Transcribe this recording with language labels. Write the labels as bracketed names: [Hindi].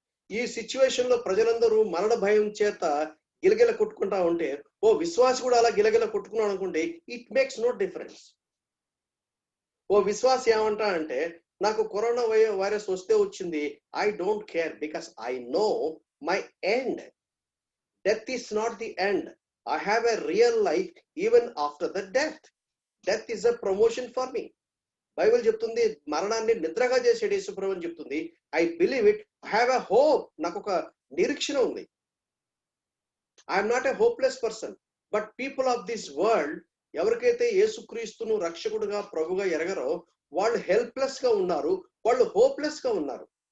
[Telugu] ఈ సిచ్యువేషన్ లో ప్రజలందరూ మరణ భయం చేత గిలగిల కొట్టుకుంటా ఉంటే, ఓ విశ్వాసి కూడా అలా గిలగిల కొట్టుకున్నాడు అనుకుంటే, [English] It makes no difference. [Telugu] ఓ విశ్వాసి ఏమంటా అంటే, నాకు కరోనా వైరస్ వస్తే వచ్చింది, [English] I don't care because I know my end. Death is not the end. I have a real life even after the death. Death is a promotion for me. [Telugu] Bible చెప్తుంది మరణాన్ని నిద్రగా చేసేడు యేసుప్రభు అని చెప్తుంది. [English] I believe it, I have a hope. [Telugu] నాకు ఒక నిరీక్షణ ఉంది. [English] I'm not a hopeless person. But people of this world, [Telugu] ఎవరికైతే యేసుక్రీస్తును రక్షకుడుగా ప్రభుగా ఎరగరో వాళ్ళు హెల్ప్లెస్ గా ఉన్నారు, వాళ్ళు హోప్లెస్ గా ఉన్నారు.